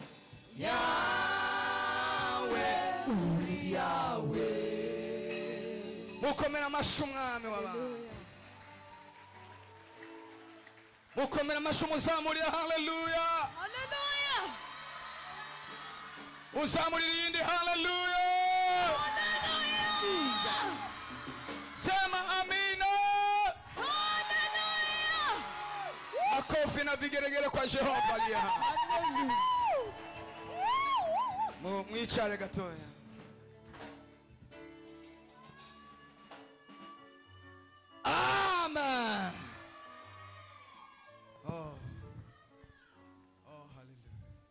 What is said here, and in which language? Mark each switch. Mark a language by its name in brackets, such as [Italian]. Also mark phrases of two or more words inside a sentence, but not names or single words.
[Kinyarwanda] yawe uri yawe mukomera amashyi umwami w'abantu mukomera amashyi umuzamurira haleluya uzamurira iyindi haleluya [Swahili] sema amina makofi na vigeregere kwa Jehova aliye hai [Kinyarwanda] mwicare gatoya amen oh hallelujah